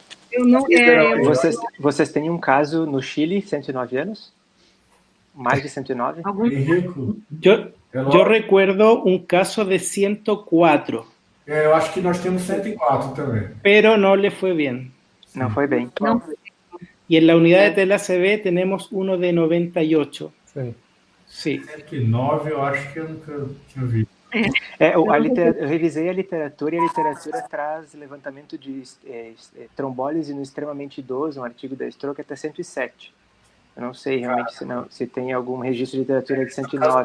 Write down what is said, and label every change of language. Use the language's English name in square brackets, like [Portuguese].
[Portuguese] Eu não... Vocês têm um caso no Chile, 109 anos? Mais de 109? Henrico? Eu [Spanish] recuerdo [Portuguese] um caso de 104. Eu acho que nós temos 104 também. [Spanish] Pero no le fue bien. [Portuguese] Não foi bem. Não. [Spanish] Y en la unidad de TLACB tenemos uno de 98. [Portuguese] Sim. [Spanish] Sí. [Portuguese] 109, eu acho que eu nunca tinha visto. Eu revisei a literatura e a literatura traz levantamento de trombólise no extremamente idoso, um artigo da Stroke até 107. Eu não sei realmente se tem algum registro de literatura de 109.